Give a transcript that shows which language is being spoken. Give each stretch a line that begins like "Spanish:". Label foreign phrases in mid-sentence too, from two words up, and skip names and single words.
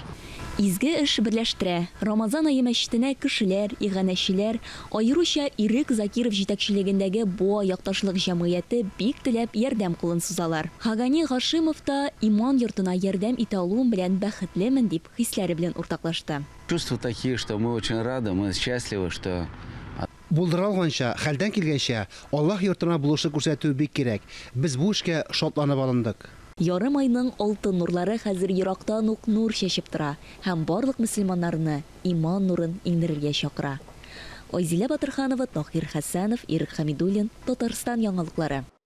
Tatar: Изге эш берләштерә. Рамазан ае мәчетенә кешеләр, иганәчеләр, аеруча Ирек Закиров җитәкчелегендәге Буа якташлык җәмгыяте бик теләп ярдәм кулын сузалар. Хагани Гашимов та иман йортына ярдәм итә алуым белән бәхетлемен дип хисләре белән уртаклашты.
Russian: Чувства такие, что мы очень рады, мы счастливы, что...
Tatar: Булдыралганча, хәлдән килгәнчә, Аллаһ йортына булышы күрсәтү бик кирәк. Без бу эшкә шатланып алындык. Ярым айның алтын нурлары хәзер ерактан ук нур чәчеп тора һәм барлык мөселманнарны иман нурын иңдерергә чакыра. Айзилә Батырханова, Тахир Хәсәнов, Ирек Хәмидуллин, Татарстан яңалыклары.